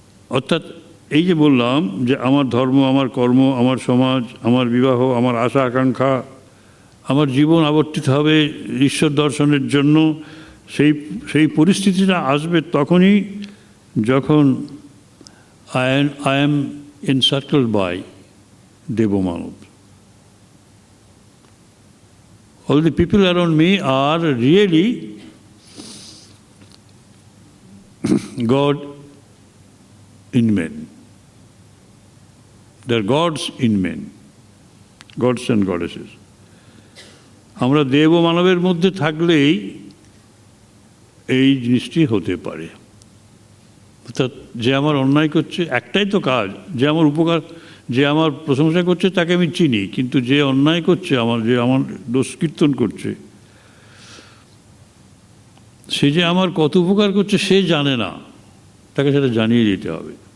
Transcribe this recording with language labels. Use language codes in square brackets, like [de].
[bn] অর্থাৎ এই যে বললাম যে আমার ধর্ম, আমার কর্ম, আমার সমাজ, আমার বিবাহ, আমার আশা আকাঙ্ক্ষা, আমার জীবন আবর্তিত হবে ঈশ্বর দর্শনের জন্য, সেই পরিস্থিতিটা আসবে তখনই যখন [en] I am encircled by Dev-Manav. All the people around me are really God in men. They are gods in men, gods and goddesses. [bn] আমরা দেব ও মানবের মধ্যে থাকলেই এই জিনিসটি হতে পারে। অর্থাৎ যে আমার অন্যায় করছে, একটাই তো কাজ, যে আমার উপকার, যে আমার প্রশংসা করছে তাকে আমি চিনি, কিন্তু যে অন্যায় করছে, যে আমার দোষ কীর্তন করছে, সে যে আমার কত উপকার করছে সে জানে না, তাকে সেটা জানিয়ে দিতে হবে।